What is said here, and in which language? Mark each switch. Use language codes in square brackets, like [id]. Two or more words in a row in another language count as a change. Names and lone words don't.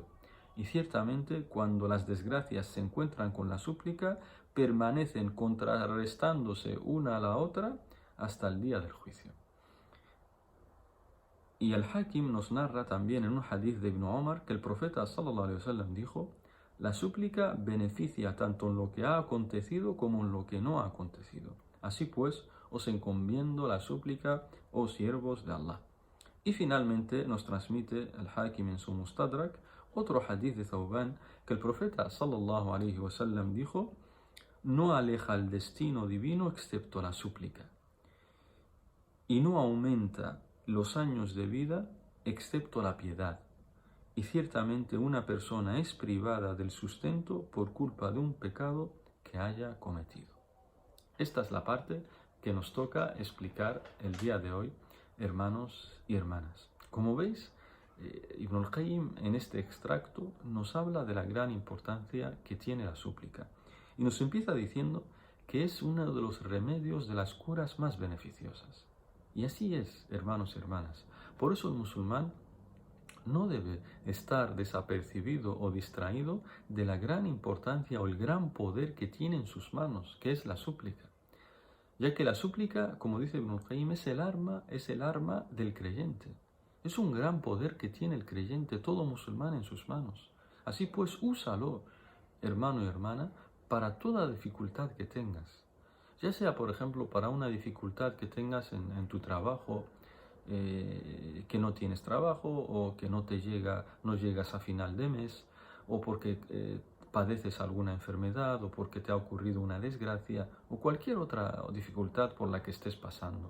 [es] Y ciertamente cuando las desgracias se encuentran con la súplica, permanecen contrarrestándose una a la otra hasta el día del juicio. Y el Hakim nos narra también en un hadith de Ibn Omar que el profeta [ar] صلى الله عليه وسلم [es] dijo: la súplica beneficia tanto en lo que ha acontecido como en lo que no ha acontecido. Así pues, os encomiendo la súplica, oh siervos de Allah. Y finalmente nos transmite el Hakim en su Mustadrak otro hadith de Thawban, que el profeta [ar] صلى الله عليه وسلم [es] dijo: no aleja el destino divino excepto la súplica, y no aumenta los años de vida excepto la piedad, y ciertamente una persona es privada del sustento por culpa de un pecado que haya cometido. Esta es la parte que nos toca explicar el día de hoy, hermanos y hermanas. Como veis, Ibn al-Qayyim en este extracto nos habla de la gran importancia que tiene la súplica y nos empieza diciendo que es uno de los remedios de las curas más beneficiosas. Y así es, hermanos y hermanas. Por eso el musulmán no debe estar desapercibido o distraído de la gran importancia o el gran poder que tiene en sus manos, que es la súplica. Ya que la súplica, como dice Ibn al-Qayyim, es el arma del creyente. Es un gran poder que tiene el creyente, todo musulmán, en sus manos. Así pues, úsalo, hermano y hermana, para toda dificultad que tengas. Ya sea, por ejemplo, para una dificultad que tengas en tu trabajo, que no tienes trabajo o que no llegas a final de mes, o porque padeces alguna enfermedad o porque te ha ocurrido una desgracia o cualquier otra dificultad por la que estés pasando.